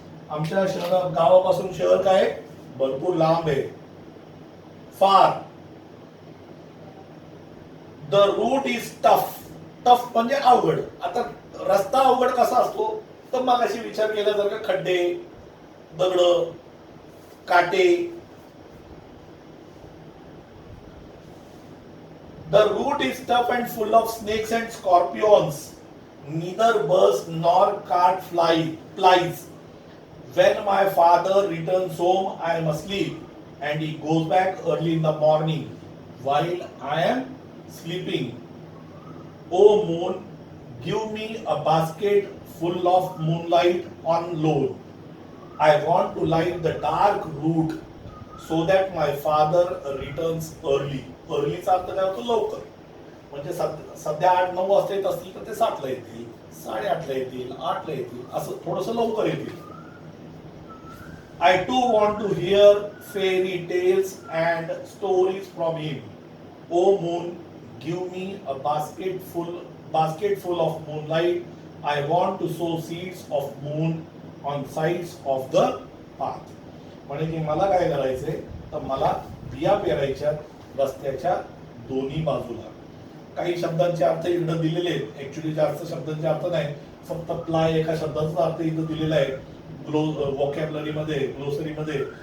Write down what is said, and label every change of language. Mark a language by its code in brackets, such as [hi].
[mr] आमच्या शहर गावापासून शहर काय भरपूर लांब आहे. फार. [en] The route is tough. [mr] Tough म्हणजे अवघड. आता रस्ता अवघड कसा असतो, तर मगाशी विचार केला जर का, खड्डे, दगड, काटे. [en] The route is tough and full of snakes and scorpions. Neither birds nor cart flies. When my father returns home, I am asleep, and he goes back early in the morning while I am sleeping. O moon, give me a basket full of moonlight on load. I want to light the dark route so that my father returns early. [mr] अर्लीचा अर्थ काय होतो, लवकर. म्हणजे सध्या 8-9 वाजता येत असतील तर ते 7ला येतील, 8:30ला येतील, 8ला येतील, असं थोडस लवकर येतील. [en] I too want to hear fairy tales and stories from him. O moon, give me a basket full of moonlight. I want to sow seeds of moon on sides of the path. [mr] म्हणजे की मला काय करायचंय तर मला बिया पेरायच्या रस्त्याच्या दोन्ही बाजूला. काही शब्दांचे अर्थ इकडे दिलेले आहेत, ऍक्च्युली जास्त शब्दांचे अर्थ नाही, फक्त प्लाय एका शब्दाचा अर्थ इथं दिलेला आहे व्होकॅबलरी मध्ये, ग्लोसरी मध्ये.